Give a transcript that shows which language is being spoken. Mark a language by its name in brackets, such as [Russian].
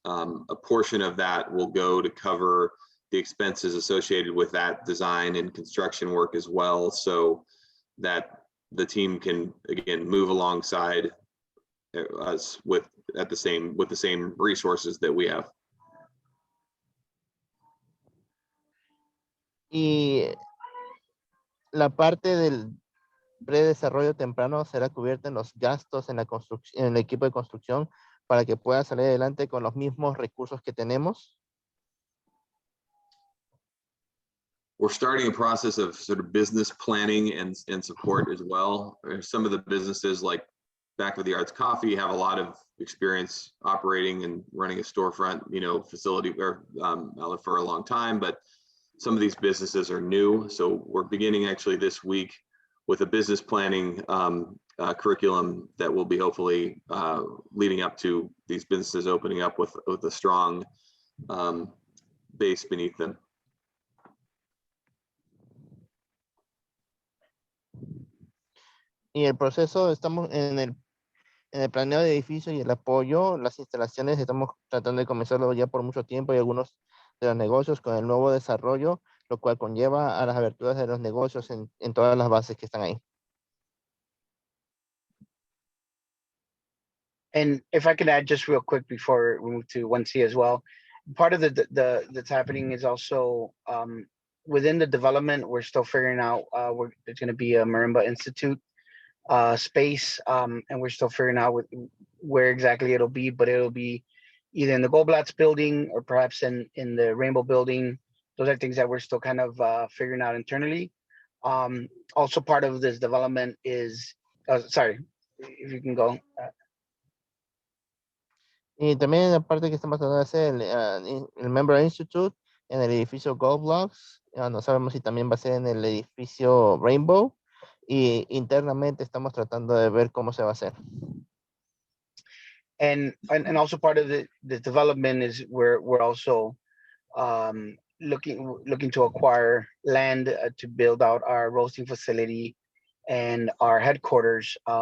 [English] A portion of that will go to cover the expenses associated with that design and construction work as well, so that the team can again move alongside us with the same resources that we have. [Spanish] Y la parte del predesarrollo temprano será cubierta en los gastos en la construcción, en el equipo de construcción, para que pueda salir adelante con los mismos recursos que tenemos. [English] We're starting a process of sort of business planning and support as well. Some of the businesses like Back of the Arts Coffee have a lot of experience operating and running a storefront, facility or outlet for a long time, but some of these businesses are new. So we're beginning actually this week with a business planning curriculum that will be hopefully leading up to these businesses opening up with a strong base beneath them. [Spanish] Y el proceso, estamos en el planeo de edificio y el apoyo, las instalaciones, estamos tratando de comenzarlo ya por mucho tiempo y algunos de los negocios con el nuevo desarrollo, lo cual conlleva a las aberturas de los negocios en todas las bases que están ahí. [English] And if I could add just real quick before we move to 1C as well, part of the that's happening is also within the development, we're still figuring out there's going to be a Marimba Institute space, and we're still figuring out where exactly it'll be, but it'll be either in the Goblatz Building or perhaps in the Rainbow Building. Those are things that we're still kind of figuring out internally. Also part of this development is, sorry, if you can go. [Spanish] Y también la parte que estamos tratando de hacer el Marimba Institute en el edificio Goblatz, no sabemos si también va a ser en el edificio Rainbow, y internamente estamos tratando de ver cómo se va a hacer. [English] And also part of the development is we're also looking to acquire land to build out our roasting facility and our headquarters.